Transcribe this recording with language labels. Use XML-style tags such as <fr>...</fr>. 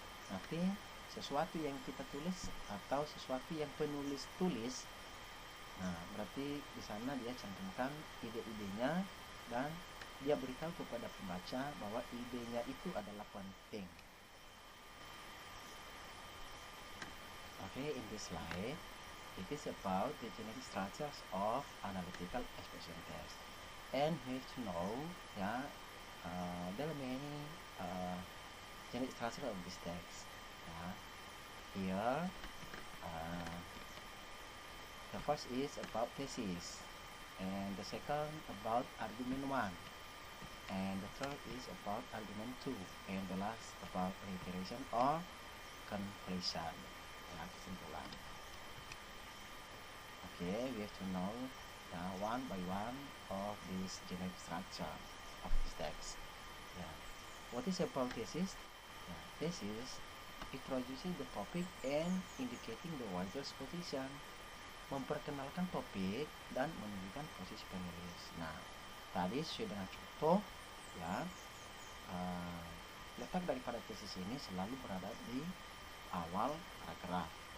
<id>Nanti sesuatu yang kita tulis atau sesuatu yang penulis tulis, nah berarti di sana dia cantumkan ide-idenya dan dia beritahu kepada pembaca bahwa idenya itu adalah penting.</id> <en>Okay, in this slide, it is about the genetic structures of analytical exposition text. And we have to know, yeah, there are many genetic structures of this text. Yeah. Here, the first is about thesis, and the second about argument 1, and the third is about argument 2, and the last about reiteration or conclusion.</en> <id>Ya, kesimpulan.</id> <en>Okay, we have to know one by one of this genetic structure of this text. Yeah. What is about thesis? Yeah, thesis introducing the topic and indicating the writer's position.</en> <id>Memperkenalkan topik dan menunjukkan posisi penulis. Nah, tadi sesuai dengan contoh, ya, letak daripada tesis ini selalu berada di awal paragraf.</id>